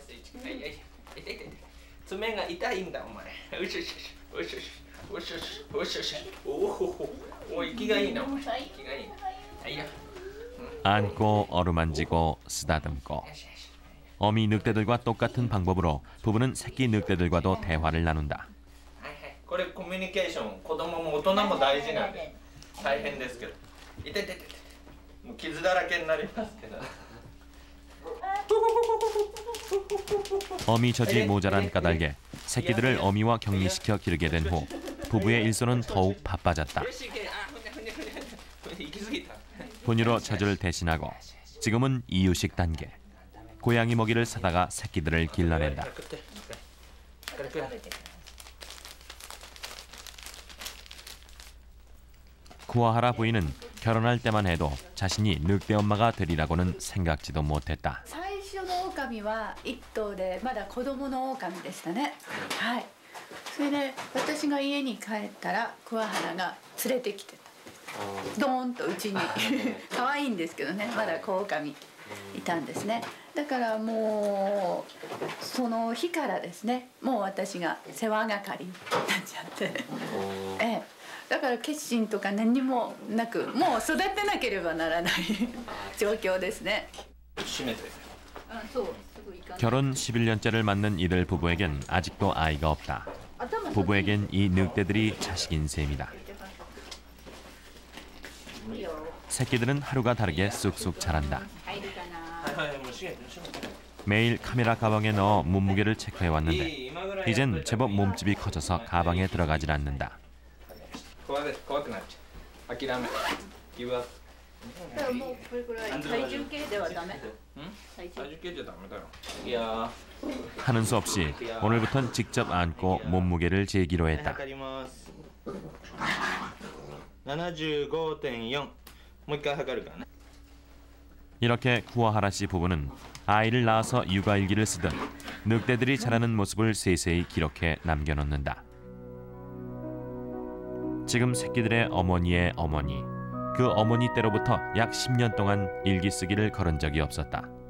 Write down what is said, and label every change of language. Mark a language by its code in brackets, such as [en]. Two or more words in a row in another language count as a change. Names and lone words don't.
[ko] 안고 어루만지고 쓰다듬고 어미 늑대들과 똑같은 방법으로 부부는 새끼 늑대들과도 대화를 나눈다. [ja] これコミュニケーション子供も大人も大事なんで大変ですけどいててててもう傷だらけになりますけど [ko] 어미 젖이 모자란 까닭에 새끼들을 어미와 격리시켜 기르게 된 후 부부의 일손은 더욱 바빠졌다. 분유로 젖을 대신하고 지금은 이유식 단계. 고양이 먹이를 사다가 새끼들을 길러낸다. 쿠와하라 부인은 결혼할 때만 해도 자신이 늑대 엄마가 되리라고는 생각지도 못했다. [ja] 最初の狼は1頭でまだ子供の狼でしたね。はい。それで私が家に帰ったら桑原が連れてきてた。ドーンとうちに可愛いんですけどね、まだ子狼いたんですね。だからもうその日からですね、もう私が世話係になっちゃって、ええ。だから決心とか何もなく、もう育てなければならない状況ですね。 [ko] 결혼 11년째를 맞는 이들 부부에겐 아직도 아이가 없다. 부부에겐 이 늑대들이 자식인 셈이다. 새끼들은 하루가 다르게 쑥쑥 자란다. 매일 카메라 가방에 넣어 몸무게를 체크해왔는데 이젠 제법 몸집이 커져서 가방에 들어가질 않는다. [ja] 怖くなっちゃう諦めギブアップもうこれぐらい体重計ではダメ。体重計じゃダメだよいや [ko] 하는 수 없이 오늘부턴 직접 안고 몸무게를 재기로 했다. [ja] 測ります 75.4 もう一回測るからね [ko] 이렇게 쿠와하라 씨 부부는 아이를 낳아서 육아일기를 쓰듯 늑대들이 자라는 모습을 세세히 기록해 남겨놓는다. 지금 새끼들의 어머니의 어머니, 그 어머니 때로부터 약 10년 동안 일기 쓰기를 걸은 적이 없었다.